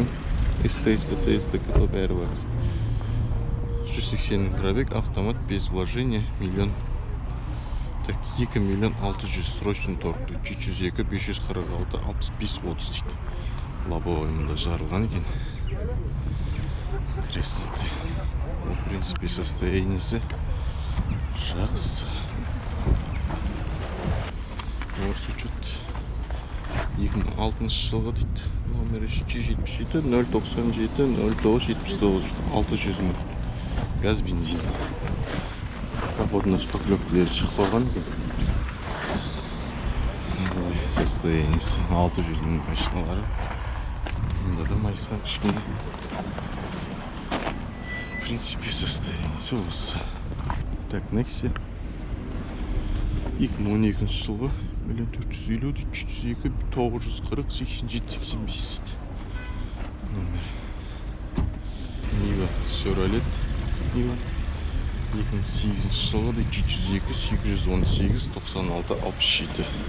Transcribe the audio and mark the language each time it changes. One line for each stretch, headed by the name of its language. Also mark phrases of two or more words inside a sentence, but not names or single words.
Kazakh: СТС, БТС, ДКТ бәрі бар.
Russian: 180 пробег, автомат без вложения, миллион. Так, 2 600 срочный торг.
Kazakh: 302 546 65 30 дейді. Лобовой мұнда жарылған екен.
Russian: Интересно. В принципе,
Kazakh: состояниясы жақсы. Орыс учет 2006 жылғы дейді. Номері 777 097 0979 600 000. Газ, бензин. Капотный шпаклевкілері шықпаған екен. Состояниясы 600 000 машиналары. Мұнда да майысқан кішкене.
Russian: В принципе,
Kazakh: состояниясы осы. Так, Nexia 2012 жылғы 1 450 302 940 87 85 номер. Niva Chevrolet Niva 2008 жылғы 302 818 96 67.